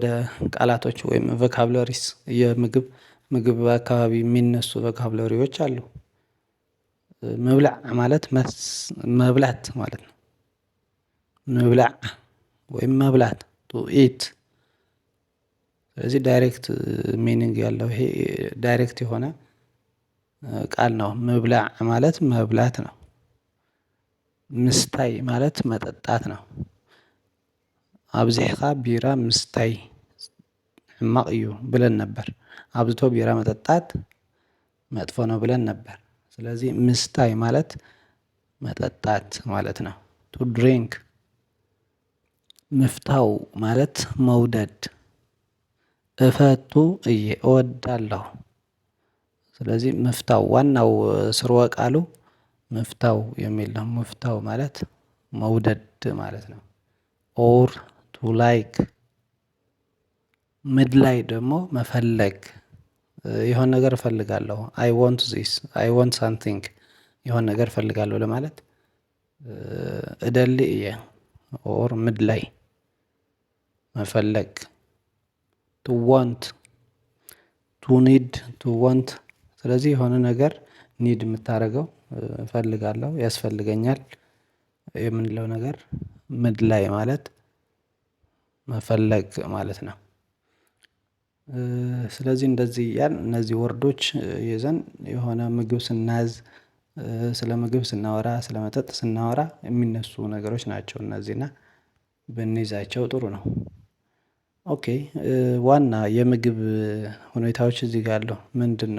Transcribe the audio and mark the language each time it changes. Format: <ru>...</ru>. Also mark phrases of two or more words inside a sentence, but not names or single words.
<am>ቃላቶች ወይም ቮካብለሪስ ምግብ አካባቢ የሚነሱ ቮካብለሪዎች አሉ። መብላዕ ማለት መብላት ማለት ነው። መብላዕ ወይም መብላት</am> <en>to eat።</en> <am>ስለዚህ</am> <en>direct meaning</en> <am>ያለው ይሄ ዳይሬክት የሆነ ቃል ነው። መብላዕ ማለት መብላት ነው። ምስታይ ማለት መጠጣት ነው።</am> <ti>አብዚሕካ ቢራ ምስታይ ሕማቅ እዩ</ti> <am>ብለን ነበር። አብዝቶ ቢራ መጠጣት መጥፎ ነው ብለን ነበር። ስለዚህ ምስታይ ማለት መጠጣት ማለት ነው።</am> <en>to drink።</en> <am>ምፍታው ማለት መውደድ።</am> <ti>እፈቱ እየ</ti> <am>እወዳለሁ። ስለዚህ ምፍታው ዋናው ስርወ ቃሉ ምፍታው የሚል ነው። ምፍታው ማለት መውደድ ማለት ነው።</am> <en>or to like።</en> <am>ምድላይ ደግሞ መፈለግ። የሆነ ነገር እፈልጋለሁ</am> <en>I want this I want something</en> <am>የሆነ ነገር እፈልጋለሁ ለማለት</am> <ti>እደሊ እየ</ti> <am>ኦር ምድላይ መፈለግ።</am> <en>to want to need to want።</en> <am>ስለዚህ የሆነ ነገር ኒድ የምታደርገው እፈልጋለሁ ያስፈልገኛል የምንለው ነገር ምድላይ ማለት መፈለግ ማለት ነው። ስለዚህ እንደዚህ እያልን እነዚህ ወርዶች ይዘን የሆነ ምግብ ስናዝ ስለ ምግብ ስናወራ ስለ መጠጥ ስናወራ የሚነሱ ነገሮች ናቸው እነዚህ እና ብንይዛቸው ጥሩ ነው። ኦኬ ዋና የምግብ ሁኔታዎች እዚህ ጋር አሉ። ምንድነው?</am>